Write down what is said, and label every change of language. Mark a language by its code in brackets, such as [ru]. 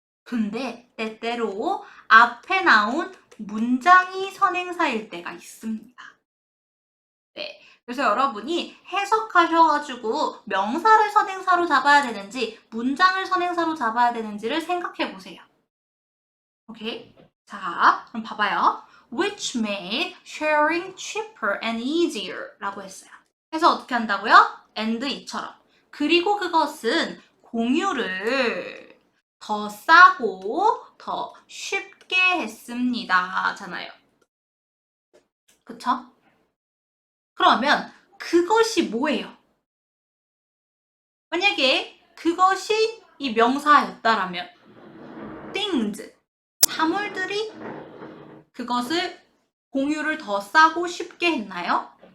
[ko] 근데 때때로 앞에 나온 문장이 선행사일 때가 있습니다. 네, 그래서 여러분이 해석하셔가지고 명사를 선행사로 잡아야 되는지 문장을 선행사로 잡아야 되는지를 생각해 보세요. 오케이? 자, 그럼 봐봐요. [en] Which made sharing cheaper and easier [ko] 라고 했어요. 그래서 어떻게 한다고요? and 이처럼. 그리고 그것은 공유를 더 싸고 더 쉽게 했습니다. 잖아요. 그쵸? 그러면 그것이 뭐예요? 만약에 그것이 이 명사였다라면 things, 사물들이 그것을 공유를 더 싸고 쉽게 했나요?